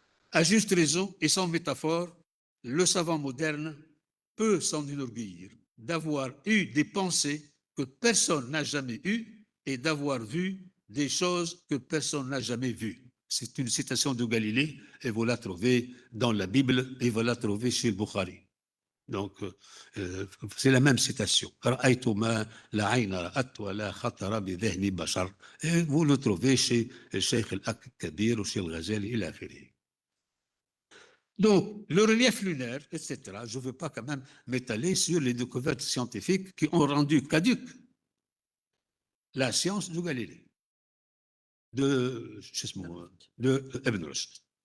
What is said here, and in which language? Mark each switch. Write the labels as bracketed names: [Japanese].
[French] À juste raison et sans métaphore, le savant moderne peut s'en enorgueillir d'avoir eu des pensées que personne n'a jamais eues et d'avoir vu des choses que personne n'a jamais vues. C'est une citation de Galilée et vous la trouvez dans la Bible et vous la trouvez chez le Bukhari. Donc, c'est la même citation. [Arabic] رأيت ما لا عين رأت ولا خطر بذهن بشر. [French] Et vous le trouvez chez Cheikh al-Kabir ou chez le Ghazali, [Arabic] إلى آخره. [French] Donc, le relief lunaire, etc., je ne veux pas quand même m'étaler sur les découvertes scientifiques qui ont rendu caduque la science de Galilée, de Ibn Rushd.